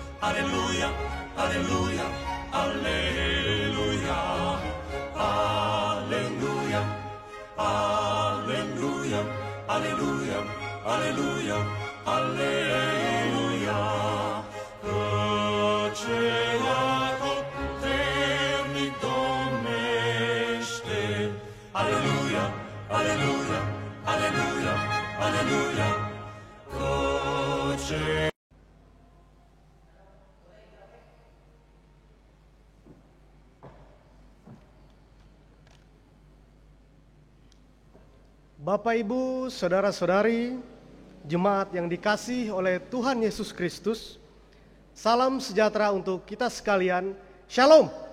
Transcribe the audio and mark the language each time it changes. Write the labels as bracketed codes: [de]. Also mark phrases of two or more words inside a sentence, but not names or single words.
[la] Alleluia, alleluia, alleluia, alleluia, alleluia, alleluia, alleluia, alleluia. Căceaco terni domnește. Alleluia, alleluia, alleluia, alleluia. Căce [id] Bapak, Ibu, Saudara-saudari, jemaat yang dikasihi oleh Tuhan Yesus Kristus, salam sejahtera untuk kita sekalian, Shalom.